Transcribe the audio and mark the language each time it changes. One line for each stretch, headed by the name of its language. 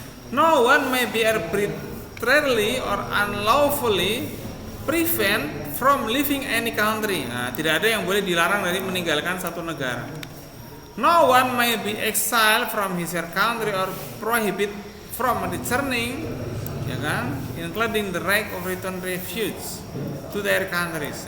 English: No one may be arbitrarily or unlawfully prevent from leaving any country.
Indonesian: Nah, tidak ada yang boleh dilarang dari meninggalkan satu negara.
English: No one may be exiled from his country or prohibit from returning, ya kan, including the right of return refuge to their countries.